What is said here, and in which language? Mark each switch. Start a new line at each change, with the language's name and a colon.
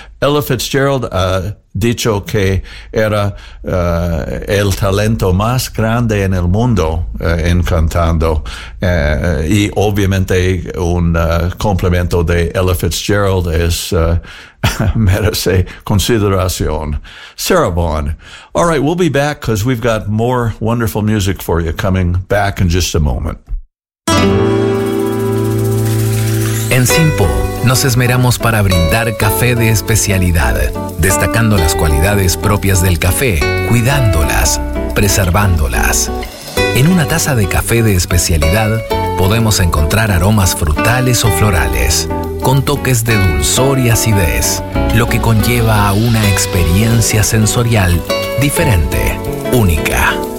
Spanish: Ella Fitzgerald ha dicho que era el talento más grande en el mundo en cantando, y obviamente un complemento de Ella Fitzgerald es merece consideración. Sarah Vaughan.
English: All right, we'll be back because we've got more wonderful music for you coming back in just a moment.
Spanish: En Simpo nos esmeramos para brindar café de especialidad, destacando las cualidades propias del café, cuidándolas, preservándolas. En una taza de café de especialidad podemos encontrar aromas frutales o florales, con toques de dulzor y acidez, lo que conlleva a una experiencia sensorial diferente, única.